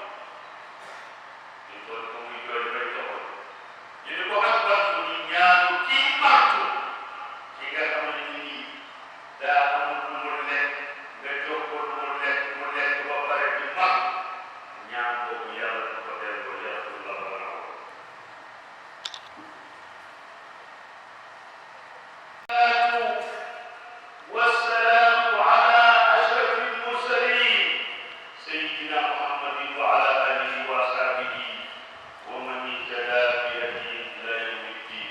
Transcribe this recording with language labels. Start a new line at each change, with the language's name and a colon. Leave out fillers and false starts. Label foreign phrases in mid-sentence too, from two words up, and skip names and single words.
Wolof: ñu toll ko muy jooy bay toxali ñu ni ko ak bat mu ni ñaanu kii màttu ki nga xam ne nii daa amul lu mu lekk nga jox ko lu mu lekk ba pare di mag ñaan boobu yàlla du ko delloo yàlla du la bala
Arabic: والسلام على أشرف المرسلين سيدنا محمد وعلى آله وصحبه ومن اهتدى بهديه إلى يوم الدين.